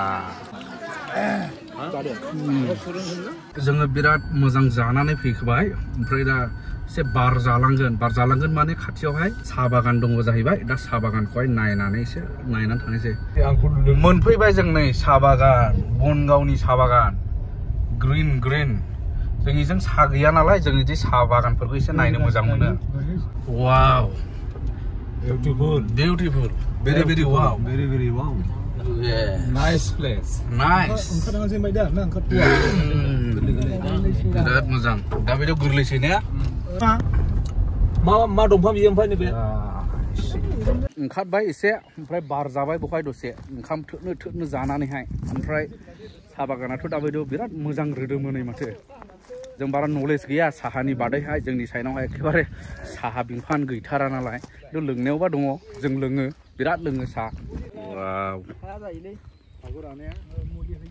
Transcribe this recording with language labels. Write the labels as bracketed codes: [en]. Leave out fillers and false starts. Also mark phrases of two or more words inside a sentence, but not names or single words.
[brx] जोङो बिराद मोजां जानानै फैबाय ओमफ्राय दा एसे बार जालांगोन माने खाथियावहाय साहा बागान दङ जाहैबाय दा साहा बागानखौहाय नायनानै थांनोसै मोनफैबाय जों नै साहा बागान बनगावनि साहा बागान ग्रिन जोंनिजों साहा गैया नालाय जों बिदि साहा बागानफोरखौ एसे नायनो मोजां मोनो वाव [en] beautiful very wow nice place [brx] बिराद मोजां दा बेयाव गोरलैसै ने मा दंफां बियो ओमफ्राय नैबे ओंखारबाय एसे ओमफ्राय बार जाबाय बहाय दसे ओंखाम थोनो जानानैहाय ओमफ्राय साहा बागानाथ' दाबायदियाव बिराद मोजां रोदोमोनै माथो जों बारा नलेज गैया साहानि बादैहाय जोंनि साइडआवहाय एखेबारे साहा बिफां गैथारा नालाय लोंनायावबा दङ जों लोङो बिराद लोङो साहा